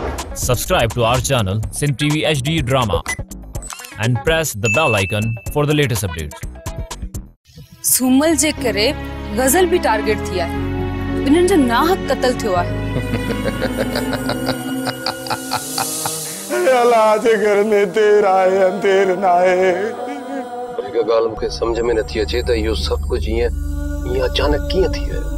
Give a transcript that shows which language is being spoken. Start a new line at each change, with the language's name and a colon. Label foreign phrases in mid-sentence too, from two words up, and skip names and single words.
English: Subscribe to our channel Sin TV HD Drama and press the bell icon for the latest updates.
Sindhi: सुमल जे करे गजल भी टारगेट थिया है। इन्हनि जो नाहक कत्ल थियो आहे। अल्लाह जे घर में देर आए अंधेर ना आहे। हिकु ॻाल्हि मूंखे सम्झ में नथी अचे त इहो सभु कुझु ईअं अचानक कीअं थी वियो।